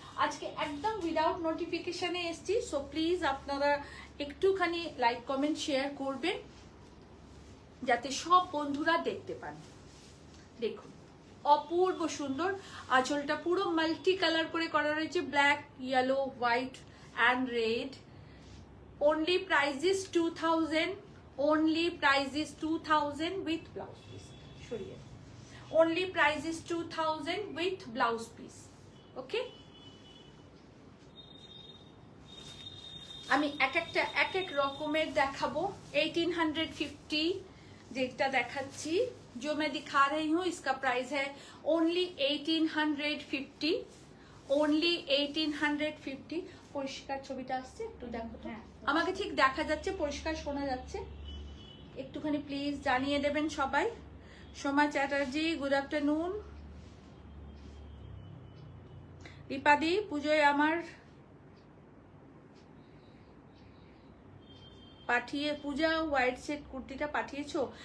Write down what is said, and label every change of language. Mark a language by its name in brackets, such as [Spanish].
[Bangla] আজকে একদম উইদাউট নোটিফিকেশনে এসছি, সো প্লিজ আপনারা একটুখানি লাইক কমেন্ট শেয়ার করবেন যাতে সব বন্ধুরা দেখতে পান। দেখুন অপূর্ব সুন্দর আঁচলটা, পুরো মাল্টি কালার করে করা রয়েছে, black, yellow, white and red. [English] Only price is 2000, only price is 2000 with blouse piece. Sure, only price is 2000 with blouse piece. [Bangla] Okay, আমি এক এক রকমের দেখাবো। [Hindi] 1850 [Bangla] যেটা দেখাচ্ছি, [Hindi] जो मैं दिखा रही हूँ इसका प्राइस है [English] only 1850, only 1850। [Bangla] পরিষ্কার ছবিটা আসছে, একটু দেখো তো। আমাকে ঠিক দেখা যাচ্ছে, পরিষ্কার শোনা যাচ্ছে? একটুখানি প্লিজ জানিয়ে দেবেন সবাই। Soma Chatterjee, good afternoon. দীপাদি, পুজোয় আমার পূজা হোয়াইট সেট কুর্তিটা পাঠিয়েছো?